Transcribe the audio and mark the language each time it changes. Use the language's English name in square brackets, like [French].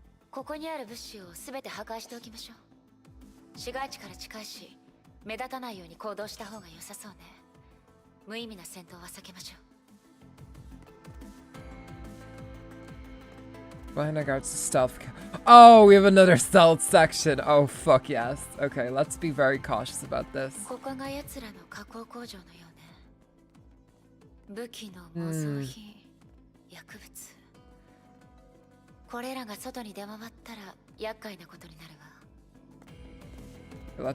[Japanese] ここにある物資をすべて破壊しておきましょう。市街地から近いし、目立たないように行動した方が良さそうね。無意味な戦闘は避けましょう。 [English] Behind our guards, stealth. Oh, we have another stealth section. Oh, fuck yes. Okay, let's be very cautious about this. [Japanese] ここが奴らの加工工場のようね。武器の模造品、薬物。これらが外に出回ったら厄介なことになるわ。